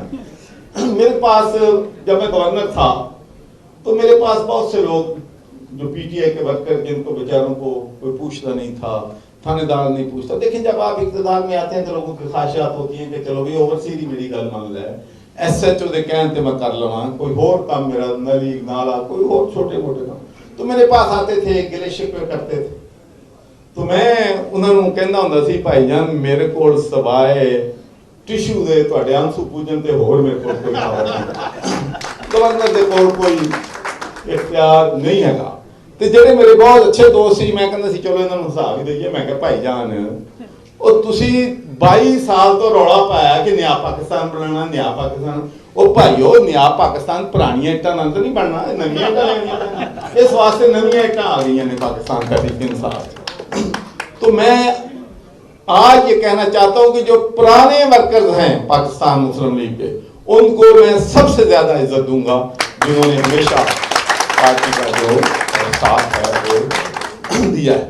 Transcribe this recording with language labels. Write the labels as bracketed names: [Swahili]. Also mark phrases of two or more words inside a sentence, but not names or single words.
[Urdu] میرے پاس جب میں گورنر تھا تو میرے پاس بہت سے لوگ جو پی ٹی آئی کے ورکر, جن کو بیچاروں کو کوئی پوچھتا نہیں تھا, تھانے دار نہیں پوچھتا. دیکھیں جب آپ اقتدار میں آتے ہیں تو لوگوں کی خواہشات ہوتی ہیں کہ چلو بھی اوورسیز ہی میری گل مان لے, [Punjabi] ایس ایچ او دے کہن تے میں کر لواں, [Urdu] کوئی اور کام میرا نلی نالا کوئی اور چھوٹے موٹے کام. تو میرے پاس آتے تھے, گلے شکوے کرتے تھے, [Punjabi] تو میں انہوں نے کہنا ہوندا سی بھائی جان میرے کول سوائے ٹیشو دے تواڈے آنسو پوجن تے ہور میرے کول کوئی خبر نہیں, گورنر دے کول کوئی اختیار نہیں ہے گا. تے جڑے میرے بہت اچھے دوست سی, میں کہندا سی چلو انہاں نوں حساب ہی دئیے. میں کہ بھائی جان او تسی 22 سال تو رولا پایا کہ نیا پاکستان بنانا, نیا پاکستان. او بھائیو نیا پاکستان پرانیاں اٹاں نال تو نہیں بننا, نویاں اٹاں لینیاں پڑنیاں. اس واسطے نویاں اٹاں آ گئیاں نے پاکستان تحریک انصاف. [Urdu] تو میں آج یہ کہنا چاہتا ہوں کہ جو پرانے ورکرز ہیں پاکستان مسلم لیگ کے, ان کو میں سب سے زیادہ عزت دوں گا, جنہوں نے ہمیشہ پارٹی کا جو ساتھ ہے وہ دیا ہے.